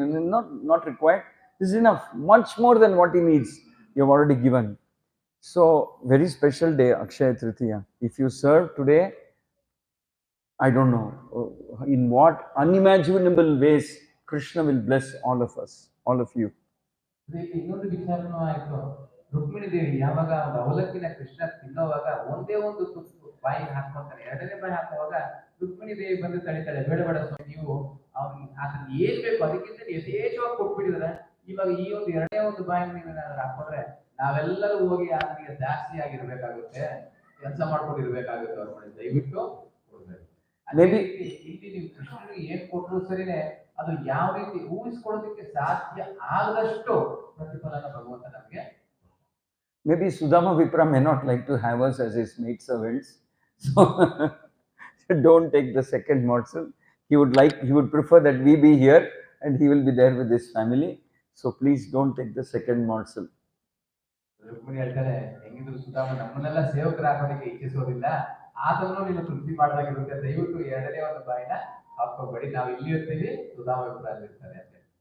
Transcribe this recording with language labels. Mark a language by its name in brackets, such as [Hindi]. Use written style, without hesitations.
[English] And not required. This is enough. Much more than what he needs, you have already given. So very special day, Akshaya Tritiya. If you serve today, I don't know in what unimaginable ways Krishna will bless all of us, all of you. [Kannada] ಇನ್ನೊಂದು ವಿಚಾರನೂ ಆಯ್ತು. ರುಕ್ಮಿಣಿ ದೇವಿ ಯಾವಾಗ ಒಂದು ಅವಲಕ್ಕಿನ ಕೃಷ್ಣ ತಿನ್ನೋವಾಗ ಒಂದೇ ಒಂದು ತುತ್ತು ಬಾಯಿಗೆ ಹಾಕೊಂತಾನೆ. ಎರಡನೇ ಬಾಯಿ ಹಾಕುವಾಗ ರುಕ್ಮಿಣಿ ದೇವಿ ಬಂದು ತಳಿತಾಳೆ, ಬೇಡ ಸ್ವಾಮಿ, ನೀವು ಅದನ್ನ ಏನ್ ಬೇಕು ಅದಕ್ಕಿಂತ ಯಥೇಚ್ಛವಾಗಿ ಕೊಟ್ಬಿಟ್ಟಿದ್ರೆ ಇವಾಗ ಈ ಒಂದು ಎರಡನೇ ಒಂದು ಬಾಯಿ ನೀವು ಏನಾದ್ರು ಹಾಕೊಂಡ್ರೆ ನಾವೆಲ್ಲರೂ ಹೋಗಿ ಅದಕ್ಕೆ ಜಾಸ್ತಿ ಆಗಿರ್ಬೇಕಾಗುತ್ತೆ, ಕೆಲಸ ಮಾಡ್ಕೊಂಡಿರ್ಬೇಕಾಗುತ್ತೆ. ಅವ್ರ ಮಾಡಿ ದಯವಿಟ್ಟು ಕೊಡ್ಬೇಕು. [English] Maybe [Kannada] ಇಲ್ಲಿ ನೀವು ಕೃಷ್ಣನಿಗೆ ಏನ್ ಕೊಟ್ಟರು ಸರಿನೇ, ಅದು ಯಾವ ರೀತಿ ಊಹಿಸ್ಕೊಳ್ಳೋದಕ್ಕೆ ಸಾಧ್ಯ ಆಗದಷ್ಟು ಪ್ರತಿಫಲನ ಭಗವಂತ ನಮಗೆ. [English] Maybe Sudama Vipra may not like to have us as his maid servants, so don't take the second morsel. He would prefer that we be here and he will be there with his family. So please don't take the second morsel. [Kannada] Rukmini ಹೇಳ್ತಾರೆ, ಹೆಂಗಿದ್ರು ಸುಧಾಮ ನಮ್ಮನ್ನೆಲ್ಲ ಸೇವಕರಾಗೋದಕ್ಕೆ ಇಚ್ಛಿಸೋದಿಲ್ಲ, ಆತನು ನೀನು ತೃಪ್ತಿ ಮಾಡಲಾಗಿರುತ್ತೆ, ದಯವಿಟ್ಟು ಎರಡನೇ ಒಂದು ಬಾಯಿನ ಹಾಕೋಬೇಡಿ, ನಾವು ಇಲ್ಲಿ ಇರ್ತೀವಿ, ಸುಧಾಮ ವಿಪ್ರ ಇರ್ತಾರೆ ಅಂತ.